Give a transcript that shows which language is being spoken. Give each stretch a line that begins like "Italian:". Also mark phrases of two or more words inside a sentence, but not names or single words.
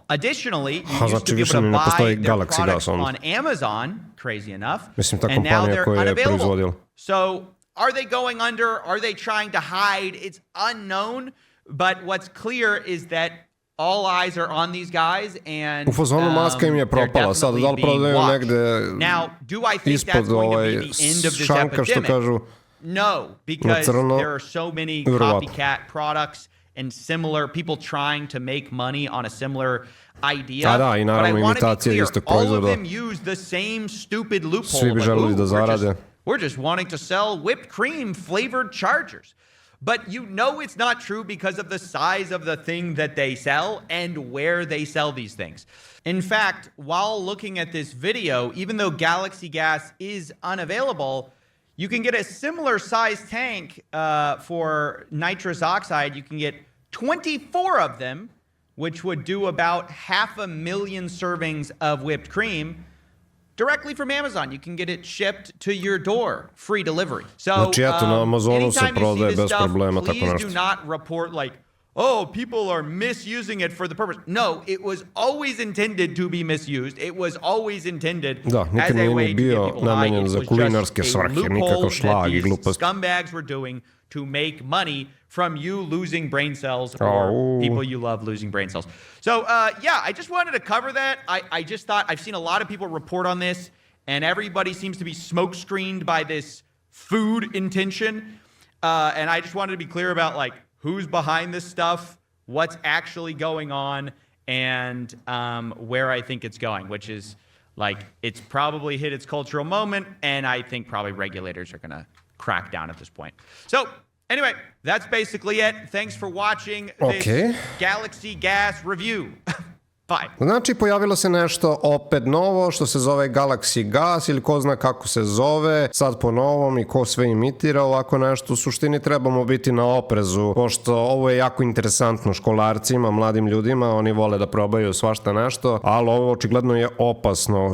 English: Additionally, you used to be able to buy their products on Amazon, crazy enough, and now they're unavailable. So are they going under? Are they trying to hide? It's unknown. But what's clear is that all eyes are on these guys, and
Serbian: u fazonu maska im je propala. Sad da li prodaju negde
English: now, do I think that's going to be the end of this epidemic? No, because there are so many copycat products and similar people trying to make money on a similar idea.
Serbian: Da, i naravno imitacije istog proizvoda.
English: All of them use the same stupid loophole.
Serbian: Svi bi želeli da zarade.
English: We're just wanting to sell whipped cream flavored chargers. but you know it's not true because of the size of the thing that they sell and where they sell these things. In fact, while looking at this video, even though Galaxy Gas is unavailable, you can get a similar size tank for nitrous oxide. You can get 24 of them, which would do about 500,000 servings of whipped cream directly from Amazon. You can get it shipped to your door, free delivery. So,
Serbian: Znači, eto, na Amazonu se
English: anytime you see
Serbian: prodaje
English: this
Serbian: bez
English: stuff,
Serbian: problema tako
English: please
Serbian: nešto.
English: do not report like, oh, people are misusing it for the purpose. No, it was always intended to be misused. It was always intended
Serbian: Da,
English: as
Serbian: nikad
English: a
Serbian: nije
English: way
Serbian: ni
English: to get
Serbian: bio
English: people high.
Serbian: namenjen
English: It
Serbian: za
English: was
Serbian: kulinarske
English: just a
Serbian: svrhe,
English: loophole
Serbian: nikakav
English: that
Serbian: šlag i
English: these
Serbian: glupost.
English: scumbags were doing to make money from you losing brain cells or Oh. people you love losing brain cells. So, yeah, I just wanted to cover that. I just thought, I've seen a lot of people report on this, and everybody seems to be smoke screened by this food intention. And I just wanted to be clear about like who's behind this stuff, what's actually going on, and where I think it's going, which is like it's probably hit its cultural moment, and I think probably regulators are going to crack down at this point. So anyway, that's basically it. Thanks for watching this Galaxy Gas review. Bye.
Serbian: Znači, pojavilo se nešto opet novo što se zove Galaxy Gas ili ko zna kako se zove, sad po novom i ko sve imitira ovako nešto. U suštini trebamo biti na oprezu, pošto ovo je jako interesantno školarcima, mladim ljudima, oni vole da probaju svašta nešto, ali ovo očigledno je opasno.